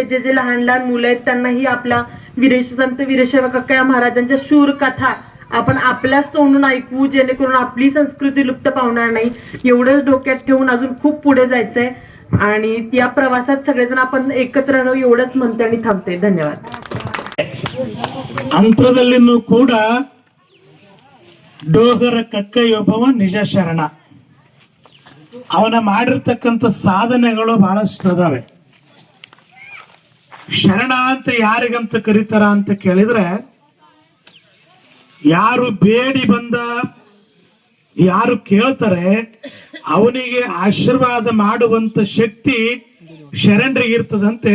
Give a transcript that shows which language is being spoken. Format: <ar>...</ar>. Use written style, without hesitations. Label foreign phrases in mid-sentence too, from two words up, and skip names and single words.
<mr>जे जे लहान लहान मुलं आहेत त्यांनाही आपला संत वीरशैव कक्कय्या महाराजांच्या शूर कथा आपण आपल्याच तोंडून ऐकू, जेणेकरून आपली संस्कृती लुप्त पावणार नाही। एवढंच डोक्यात ठेवून अजून खूप पुढे जायचंय आणि या प्रवासात सगळेजण आपण एकत्र राहू एवढंच म्हणते आणि थांबते। धन्यवाद।</mr> <kn>ಅಂತರದಲ್ಲಿನೂ ಕೂಡ ಡೋಗರ ಕಕ್ಕಯ್ಯೊಬ್ಬವ ನಿಜ ಶರಣ, ಅವನ ಮಾಡಿರ್ತಕ್ಕಂಥ ಸಾಧನೆಗಳು ಬಹಳಷ್ಟು ಅದಾವೆ। ಶರಣ ಅಂತ ಯಾರಿಗಂತ ಕರೀತಾರ ಅಂತ ಕೇಳಿದ್ರೆ, ಯಾರು ಬೇಡಿ ಬಂದ ಯಾರು ಕೇಳ್ತಾರೆ ಅವನಿಗೆ ಆಶೀರ್ವಾದ ಮಾಡುವಂತ ಶಕ್ತಿ ಶರಣರಿಗಿರ್ತದಂತೆ।</kn>